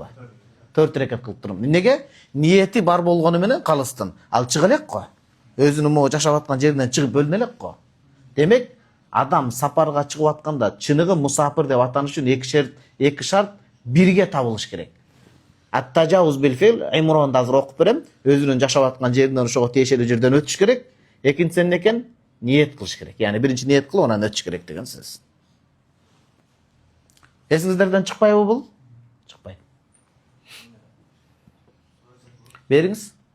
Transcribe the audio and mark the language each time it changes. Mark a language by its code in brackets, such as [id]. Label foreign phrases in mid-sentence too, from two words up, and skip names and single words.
[ky] 4 рекет кылып турам. Неге? Ниети бар болгону менен калыстын. Ал чыга элек го. Өзүнүн могу жашап аткан жеринен чыгып бөлүнө элек го. Демек, адам сапарга чыгып атканда чыныгы мусафир деп атаныш үчүн эки шарт бирге табылыш керек. [ar] التجاوز بالفعل, [ky] Имронду азыр окуп берем. Өзүнүн жашап аткан жеринен ошого тиешелүү жерден өтүш керек. Экинчиси эмне экен? Ниет кылыш керек. Яны биринчи ниет кылып, анан өтүш керек деген сөз. Эсиңиздерден чыкпайбы бул? Чыкпайт. Бериңиз.